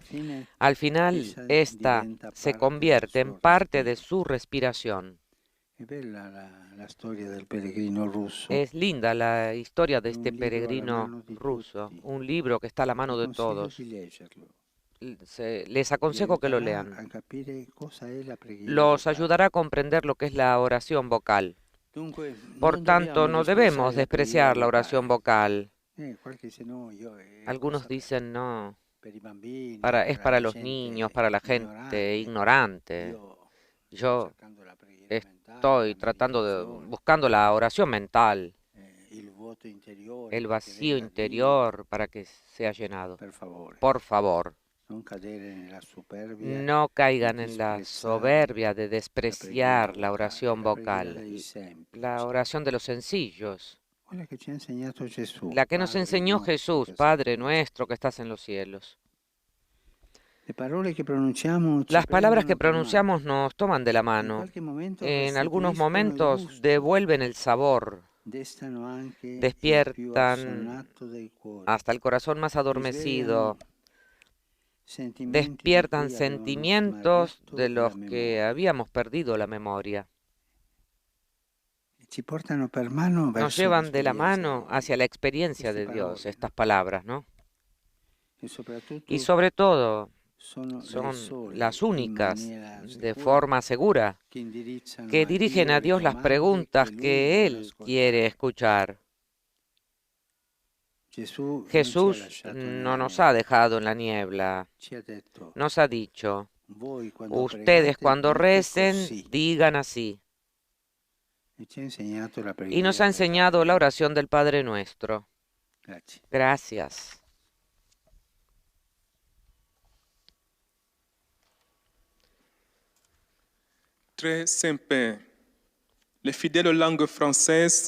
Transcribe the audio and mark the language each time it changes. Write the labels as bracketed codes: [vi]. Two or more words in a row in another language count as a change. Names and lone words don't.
[es] Al final, esta se convierte en parte de su respiración. Es linda la historia de este peregrino ruso, un libro que está a la mano de todos. les aconsejo que lo lean. [it] a capire cosa è la preghiera [es] Los [it] vocale. [es] ayudará a comprender lo que es la oración vocal. [it] Dunque, [es] Por [it] non [es] tanto, [it] dobbiamo [es] no debemos [it] despreciare [es] despreciar la oración vocal. [it] Qualche dice, no, [es] Algunos [it] cosa [es] dicen, no, [it] per i bambini, [es] es para [it] la [es] los [it] gente [es] niños, para la gente ignorante. Yo [it] cercando la preghiera mentale, [es] estoy [it] la [es] tratando [it] meditazione, [es] buscando la oración mental, [it] il vuoto interiore, [es] el [it] perché [es] vacío [it] venga [es] interior para que sea llenado. [it] Dio, per favore, [es] Por favor, [it] non cadere nella superbia, [es] no caigan [it] di [es] en la [it] disprezzare [es] soberbia de [it] la [es] despreciar [it] preghiera [es] la [it] vocale, [es] oración [it] la preghiera [es] vocal, [it] dei semplici, [es] la oración de los sencillos, [it] quella che ci ha insegnato Gesù, [es] la que nos [it] Padre [es] enseñó [it] nostro [es] Jesús, [it] che sei [es] Padre [it] in cielo. [es] nuestro que estás en los cielos. [it] Le parole che pronunciamo ci [es] Las palabras que [it] prendono per mano. [es] pronunciamos nos toman de la [it] In [es] mano. [it] qualche momento [es] En algunos [it] restituiscono il [es] momentos [it] gusto, [es] devuelven el sabor, [it] destano anche il più [es] despiertan [it] assonnato dei cuori, [es] hasta el corazón más adormecido, [it] sentimenti di [es] despiertan [it] cui avevamo [es] sentimientos [it] smarrito [es] de [it] la [es] los que [it] memoria. [es] habíamos perdido la memoria. [it] Ci portano per mano [es] Nos [it] verso [es] llevan de la [it] l'esperienza [es] mano [it] di Dio. [es] hacia la experiencia [it] Queste [es] de Dios, [it] parole, [es] estas palabras, ¿no? [it] e soprattutto [es] Y sobre todo [it] sono le [es] son [it] sole, [es] las [it] in [es] únicas, [it] maniera [es] de [it] sicura, [es] forma segura, [it] che indirizzano [es] que dirigen a Dios [it] le [es] las [it] domande [es] preguntas [it] Lui [es] que [it] vuole [es] Él [it] ascoltare. [es] quiere escuchar. [it] Gesù non ci ha [es] Jesús [it] lasciato [es] no [it] nella [es] nos [it] nebbia, [es] ha dejado en la niebla, [it] ci ha detto, [es] nos ha dicho, [it] voi quando [es] ustedes [it] pregate [es] cuando [it] dite [es] recen, [it] così. [es] digan así. [it] E ci ha insegnato la [es] Y [it] preghiera [es] nos ha [it] del [es] enseñado la oración del Padre Nuestro. [it] Grazie. [es] Gracias. [fr] Très Saint-Père, les fidèles aux langues françaises,